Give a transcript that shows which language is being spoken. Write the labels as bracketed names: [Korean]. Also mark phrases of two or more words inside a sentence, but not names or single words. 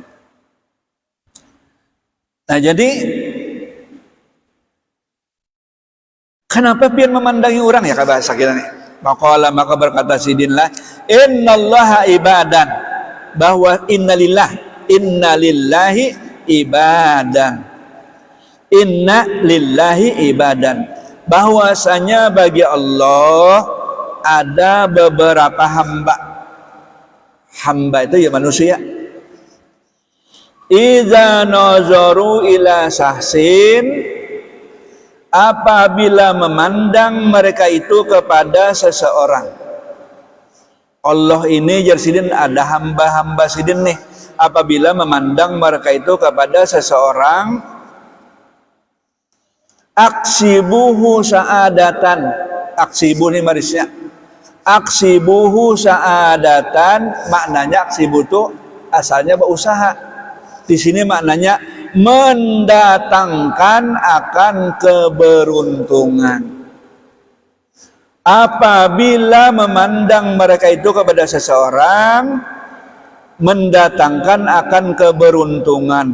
[Banjar] Nah jadi kenapa pian memandangi orang ya bahasa kita nih? Maka berkata sidin lah, [Arabic] إن لله عبادا, bahwa إن لله عبادا, إن لله عبادا, [Indonesian] bahwasanya bagi Allah ada beberapa hamba itu ya manusia. [Arabic] إذا نظروا إلى شخص, [Indonesian] apabila memandang mereka itu kepada seseorang. [Banjar] Allah ini jarsidin ada hamba-hamba sidin nih, apabila memandang mereka itu kepada seseorang, [Arabic] أكسبه سعادة, [Banjar] aksibu nih marisnya, [Arabic] أكسبه سعادة, [Banjar] maknanya aksibu itu asalnya berusaha, di sini maknanya mendatangkan akan keberuntungan. [Indonesian] Apabila memandang mereka itu kepada seseorang, mendatangkan akan keberuntungan.